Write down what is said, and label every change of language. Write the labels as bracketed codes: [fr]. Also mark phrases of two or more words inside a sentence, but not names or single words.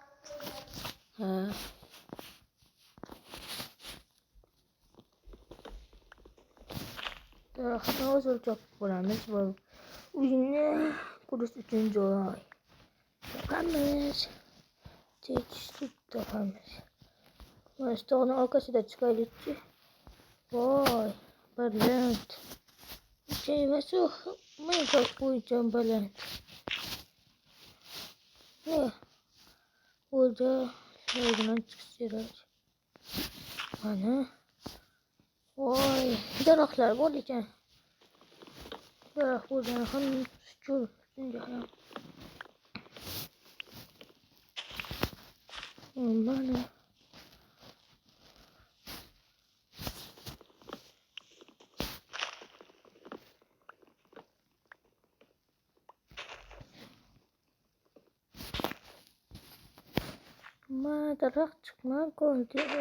[uz] Daraxtni hozir chopib quramiz va uyni qurish uchun joy topamiz. Tekislik topamiz. Mana shu tog'ning orqasida chiqaylikchi. Voy, baland. Emas u, Minecraft bo'yicha baland. [tr] Burada şuradan çıkış kerak. [uz] Mana. Voy, daraxtlar bor ekan. Daraxt bo'lgan ham chuchur shunga ham. Mana. Mana daraxt chiqmay qoldi.